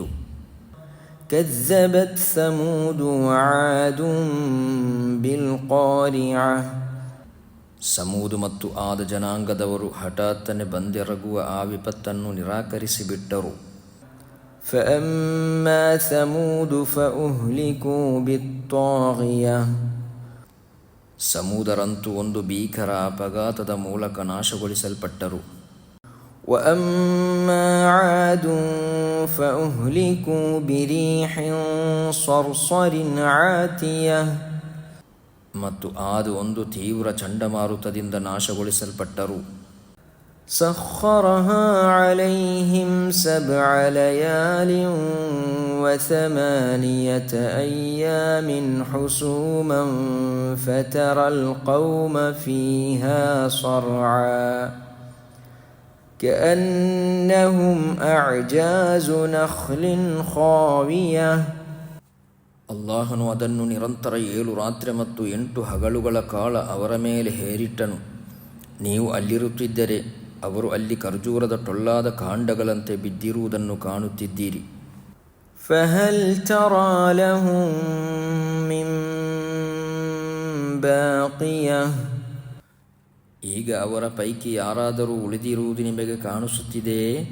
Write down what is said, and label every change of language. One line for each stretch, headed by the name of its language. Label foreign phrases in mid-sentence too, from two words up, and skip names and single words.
Arabic: كذبت ثمود وعاد بالقارعة,
Kannada: ಸಮೂದು ಮತ್ತು ಆದ ಜನಾಂಗದವರು ಹಠಾತ್ತನೆ ಬಂದೆರಗುವ ಆ ವಿಪತ್ತನ್ನು ನಿರಾಕರಿಸಿಬಿಟ್ಟರು.
Arabic: فأما ثمود فأهلكوا بالطاغية,
Kannada: ಸಮೂದರಂತೂ ಒಂದು ಭೀಕರ ಅಪಘಾತದ ಮೂಲಕ ನಾಶಗೊಳಿಸಲ್ಪಟ್ಟರು.
Arabic: وأما عاد فأهلكوا بريح صرصر عاتية,
Kannada: ಮತ್ತು ಆದು ಒಂದು ತೀವ್ರ ಚಂಡಮಾರುತದಿಂದ ನಾಶಗೊಳಿಸಲ್ಪಟ್ಟರು.
Arabic: سخرها عليهم 7 ليال و8 أيام حسوما فترى القوم فيها صرعا كأنهم أعجاز نخل خاوية.
Kannada: ಅಲ್ಲಾಹನು ಅದನ್ನು ನಿರಂತರ 7 ರಾತ್ರಿ ಮತ್ತು 8 ಹಗಲುಗಳ ಕಾಲ ಅವರ ಮೇಲೆ ಹೇರಿಟ್ಟನು. ನೀವು ಅಲ್ಲಿರುತ್ತಿದ್ದರೆ ಅವರು ಅಲ್ಲಿ ಖರ್ಜೂರದ ಟೊಳ್ಳಾದ ಕಾಂಡಗಳಂತೆ ಬಿದ್ದಿರುವುದನ್ನು ಕಾಣುತ್ತಿದ್ದೀರಿ.
Arabic: فهل ترى لهم من باقية,
Kannada: ಈಗ ಅವರ ಪೈಕಿ ಯಾರಾದರೂ ಉಳಿದಿರುವುದು ನಿಮಗೆ ಕಾಣಿಸುತ್ತಿದೆಯೇ?